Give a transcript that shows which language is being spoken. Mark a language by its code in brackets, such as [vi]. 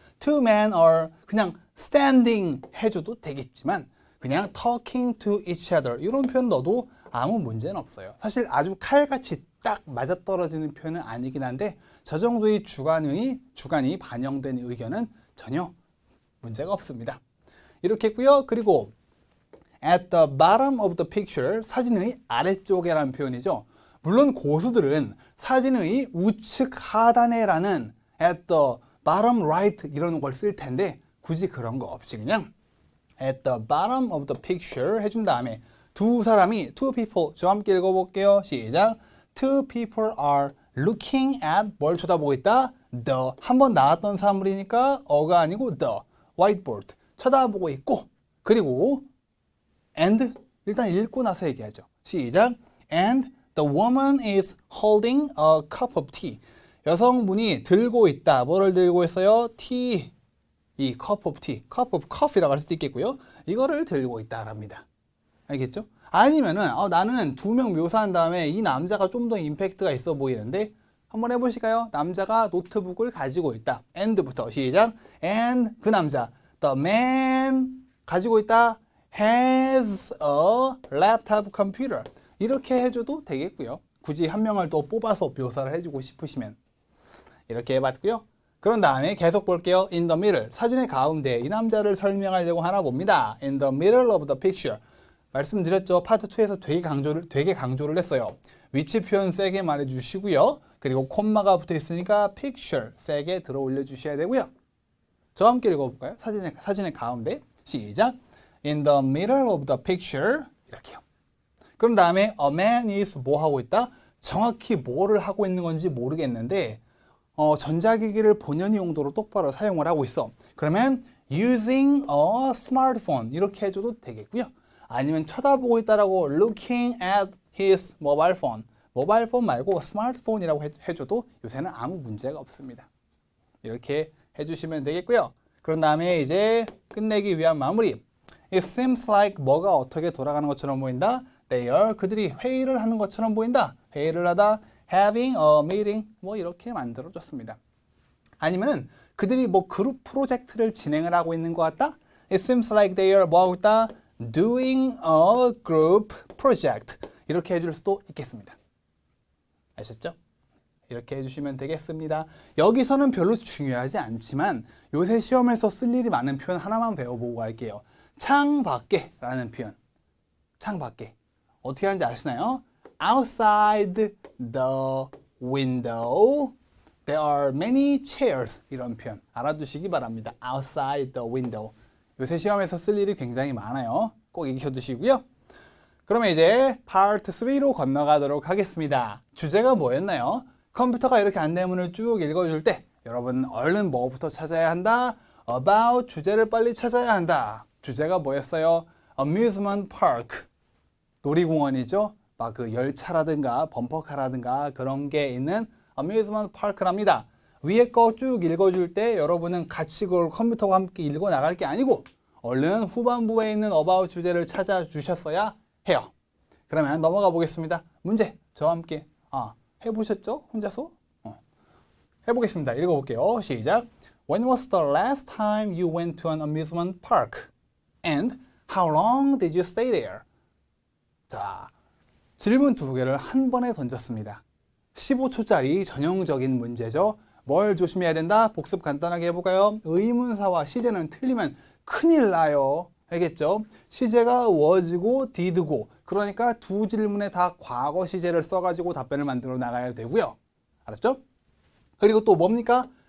[en] Two men are [ko] 그냥 standing 해줘도 되겠지만 그냥 [en] talking to each other [ko] 이런 표현 넣어도 아무 문제는 없어요. 사실 아주 칼같이 딱 맞아떨어지는 표현은 아니긴 한데 저 정도의 주관이 반영된 의견은 전혀 문제가 없습니다. 이렇게 했고요. [en] 그리고 at the bottom of the picture, [ko] 사진의 아래쪽에라는 표현이죠. 물론 고수들은 사진의 우측 하단에라는 [en] at the bottom right [ko] 이런 걸 쓸 텐데 굳이 그런 거 없이 그냥 [en] at the bottom of the picture [ko] 해준 다음에 두 사람이 [en] two people, [ko] 저와 함께 읽어볼게요. 시작. [en] Two people are looking at, [ko] 뭘 쳐다보고 있다? The, 한번 나왔던 사물이니까 어가 아니고 the, whiteboard, 쳐다보고 있고, 그리고 and, 일단 읽고 나서 얘기하죠. 시작. [en] And the woman is holding a cup of tea. [ko] 여성분이 들고 있다. 뭐를 들고 있어요? tea. 이 [en] cup of tea, cup of coffee [ko] 라고 할 수도 있겠고요. 이거를 들고 있다랍니다. 알겠죠? 아니면은 나는 두 명 묘사한 다음에 이 남자가 좀 더 임팩트가 있어 보이는데 한번 해보실까요? 남자가 노트북을 가지고 있다. and부터 시작. and 그 남자, [en] the man [ko] 가지고 있다. [en] has a laptop computer. [ko] 이렇게 해줘도 되겠고요. 굳이 한 명을 또 뽑아서 묘사를 해주고 싶으시면 이렇게 해봤고요. 그런 다음에 계속 볼게요. [en] In the middle, [ko] 사진의 가운데 이 남자를 설명하려고 하나 봅니다. [en] In the middle of the picture. [ko] 말씀드렸죠. 파트 2에서 되게 강조를 했어요. 위치 표현 세게 말해주시고요. 그리고 콤마가 붙어 있으니까 picture 세게 들어 올려주셔야 되고요. 저와 함께 읽어볼까요? 사진의 가운데 시작. [en] In the middle of the picture 이렇게요. [ko] 그런 다음에 [en] a man is [ko] 뭐 하고 있다? 정확히 뭐를 하고 있는 건지 모르겠는데 전자기기를 본연의 용도로 똑바로 사용을 하고 있어. 그러면 [en] using a smartphone [ko] 이렇게 해줘도 되겠고요. 아니면 쳐다보고 있다라고 [en] looking at his mobile phone. [ko] 모바일 폰 말고 스마트폰이라고 해줘도 요새는 아무 문제가 없습니다. 이렇게 해주시면 되겠고요. 그런 다음에 이제 끝내기 위한 마무리. [en] It seems like [ko] 뭐가 어떻게 돌아가는 것처럼 보인다. [en] They are [ko] 그들이 회의를 하는 것처럼 보인다. 회의를 하다. [en] having a meeting [ko] 뭐 이렇게 만들어줬습니다. 아니면은 그들이 뭐 그룹 프로젝트를 진행을 하고 있는 것 같다. [en] It seems like they are 뭐 하고 있다. doing a group project [ko] 이렇게 해줄 수도 있겠습니다. 아셨죠? 이렇게 해주시면 되겠습니다. 여기서는 별로 중요하지 않지만 요새 시험에서 쓸 일이 많은 표현 하나만 배워보고 갈게요. 창밖에 라는 표현. 창밖에. 어떻게 하는지 아시나요? [en] Outside the window there are many chairs 이런 표현 알아두시기 바랍니다. Outside the window [ko] 요새 시험에서 쓸 일이 굉장히 많아요. 꼭 익혀두시고요. 그러면 이제 파트 3로 건너가도록 하겠습니다. 주제가 뭐였나요? 컴퓨터가 이렇게 안내문을 쭉 읽어줄 때 여러분 얼른 뭐부터 찾아야 한다? About 주제를 빨리 찾아야 한다. 주제가 뭐였어요? Amusement Park. 놀이공원이죠. 막 그 열차라든가 범퍼카라든가 그런 게 있는 Amusement Park랍니다. 위에 거 쭉 읽어줄 때 여러분은 같이 그걸 컴퓨터와 함께 읽어 나갈 게 아니고 얼른 후반부에 있는 About 주제를 찾아주셨어야 해요. 그러면 넘어가 보겠습니다. 문제 저와 함께 해보셨죠? 혼자서? 해보겠습니다. 읽어볼게요. 시작. [en] When was the last time you went to an amusement park? And how long did you stay there? [ko] 자, 질문 두 개를 한 번에 던졌습니다. 15초짜리 전형적인 문제죠. 뭘 조심해야 된다? 복습 간단하게 해볼까요? 의문사와 시제는 틀리면 큰일 나요. 알겠죠? 시제가 was고 did고 그러니까 두 질문에 다 과거 시제를 써가지고 답변을 만들어 나가야 되고요. 알았죠? 그리고 또 뭡니까?